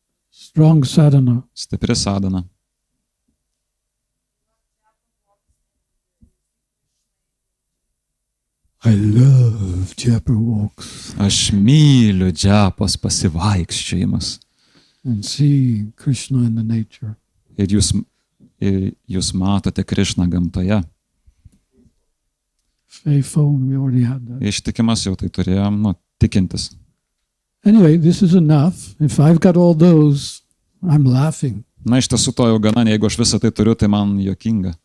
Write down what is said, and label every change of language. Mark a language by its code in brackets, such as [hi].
[en] Strong sadhana. [lt] Stipri sadhana. [en] I love japa walks [lt] Aš myliu džiapos pasivaikščiojimas. [en] and see Krishna in the nature. [lt] Ir jūs matote Krišną gamtoje. [en] Faithful, we already had that. [lt] Ištikimas jau tai turėjom, tikintis. [en] Anyway, this is enough. If I've got all those, I'm laughing. [lt] Na, iš tiesų to jau gana, jeigu aš visą tai turiu, tai man juokinga.